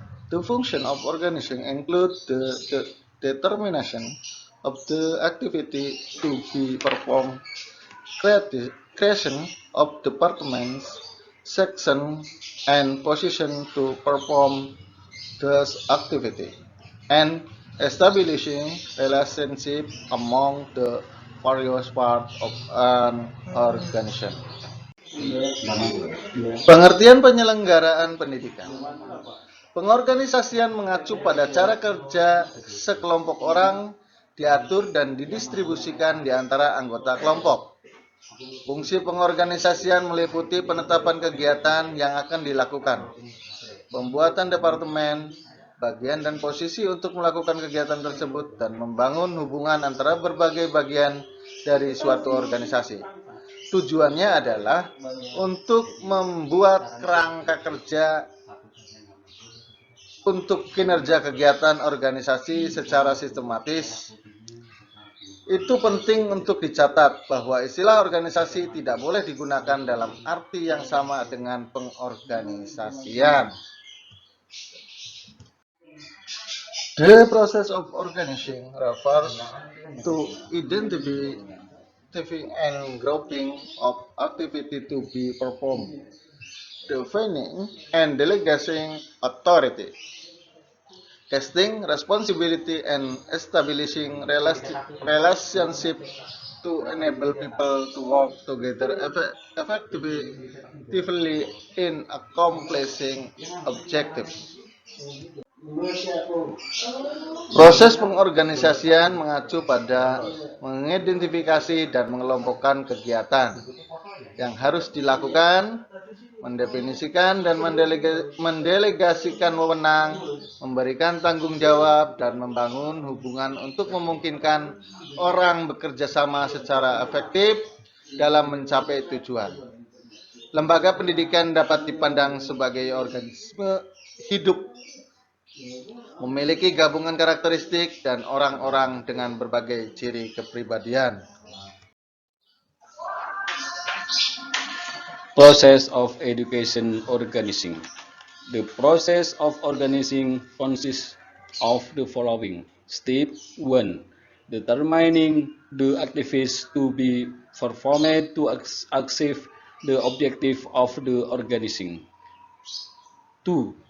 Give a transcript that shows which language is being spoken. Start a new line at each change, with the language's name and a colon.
English: The function of organizing includes the determination of the activity to be performed, creation of departments, sections, and positions to perform this activity, and establishing relationship among the various parts of an organization.
Indonesian: Pengertian penyelenggaraan pendidikan. Pengorganisasian mengacu pada cara kerja sekelompok orang diatur dan didistribusikan di antara anggota kelompok. Fungsi pengorganisasian meliputi penetapan kegiatan yang akan dilakukan, pembuatan departemen, bagian dan posisi untuk melakukan kegiatan tersebut, dan membangun hubungan antara berbagai bagian dari suatu organisasi. Tujuannya adalah untuk membuat kerangka kerja untuk kinerja kegiatan organisasi secara sistematis. Itu penting untuk dicatat bahwa istilah organisasi tidak boleh digunakan dalam arti yang sama dengan pengorganisasian.
English: The process of organizing refers to identifying and grouping of activity to be performed, defining and delegating authority, casting responsibility, and establishing relationship to enable people to work together effectively in accomplishing objectives.
Indonesian: Proses pengorganisasian mengacu pada mengidentifikasi dan mengelompokkan kegiatan yang harus dilakukan, mendefinisikan dan mendelegasikan wewenang, memberikan tanggung jawab, dan membangun hubungan untuk memungkinkan orang bekerja sama secara efektif dalam mencapai tujuan. Lembaga pendidikan dapat dipandang sebagai organisme hidup, memiliki gabungan karakteristik dan orang-orang dengan berbagai ciri kepribadian.
English: Process of education organizing. The process of organizing consists of the following. Step 1. Determining the activities to be performed to achieve the objective of the organizing. 2.